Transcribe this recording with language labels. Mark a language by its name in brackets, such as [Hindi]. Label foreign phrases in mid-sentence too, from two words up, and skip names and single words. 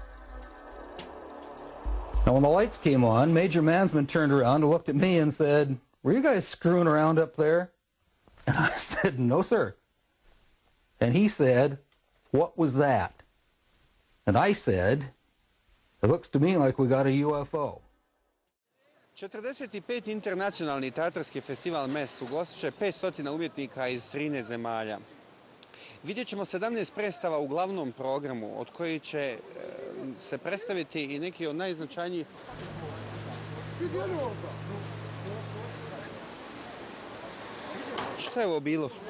[English] Now, when the lights came on, Major Mansman turned around and looked at me and said, were you guys screwing around up there? And I said, no, sir. And he said, what was that? And I said, it looks to me like we got a UFO. 45. [Bosnian] internacionalni teatarski festival MES ugostit će 500 umjetnika iz 13 zemalja. Vidjet ćemo 17 predstava u glavnom programu, od kojih će se predstaviti i neki od najznačajnijih. Šta je ovo bilo?